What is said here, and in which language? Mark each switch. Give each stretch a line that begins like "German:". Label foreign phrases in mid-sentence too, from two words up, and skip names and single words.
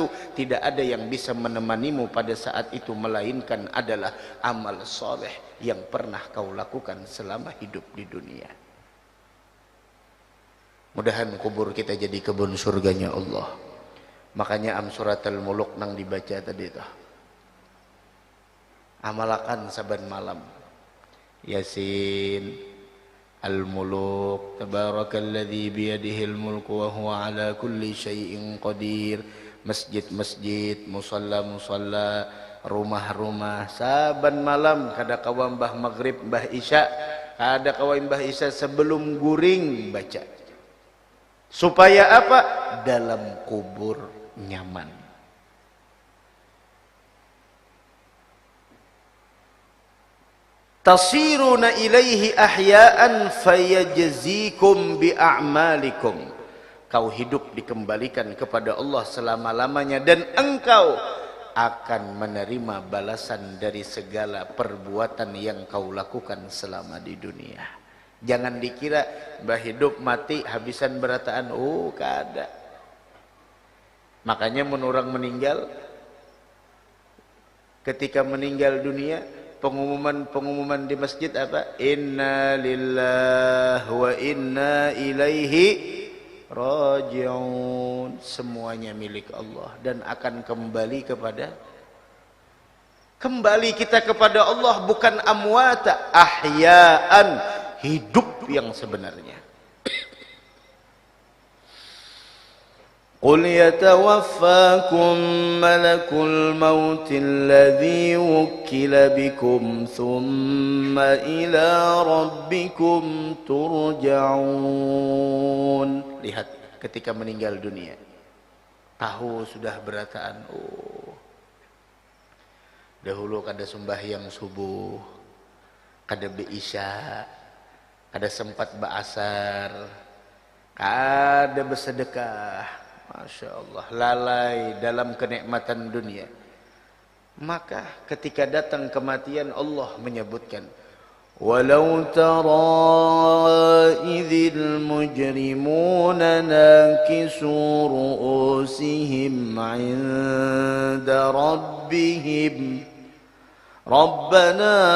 Indonesian: Tidak ada yang bisa menemanimu pada saat itu melainkan adalah amal soleh yang pernah kau lakukan selama hidup di dunia. Mudahan kubur kita jadi kebun surganya Allah.
Banjar: Makanya Suratul Muluk nang dibaca tadi itu, amalakan saban malam Yasin, Al-Muluk,
Arabic: تبارك الذي بيده الملك وهو على كل شيء قدير,
Banjar: masjid-masjid, musalla-musalla, rumah-rumah, saban malam kada kawa mbah maghrib, mbah isya, kada kawa mbah isya sebelum guring baca.
Indonesian: Supaya apa? Dalam kubur nyaman.
Arabic: تصيرون إليه أحياء فيجزيكم بأعمالكم.
Indonesian: Kau hidup dikembalikan kepada Allah selama-lamanya, dan engkau akan menerima balasan dari segala perbuatan yang kau lakukan selama di dunia.
Banjar: Jangan dikira mbah hidup mati habisan berataan, oh kada.
Indonesian: Makanya menurang meninggal, ketika meninggal dunia, pengumuman di masjid apa?
Arabic: إنا لله وإنا إليه راجعون.
Indonesian: Semuanya milik Allah dan akan kembali kita kepada Allah, bukan
Arabic: أمواتا، أحياء,
Indonesian: hidup yang sebenarnya.
Arabic: قل يتوفاكم ملك الموت الذي وكل بكم ثم إلى ربكم ترجعون.
Banjar: Lihat ketika meninggal dunia, tahu sudah berataan, oh dahulu kada sembahyang subuh, kada beisya, kada sempat ba'asar, kada bersedekah,
Arabic: ما شاء الله,
Indonesian: lalai dalam kenikmatan dunia. Maka ketika datang kematian, Allah menyebutkan,
Arabic: ولو ترى إذ المجرمون ناكسو رءوسهم عند ربهم ربنا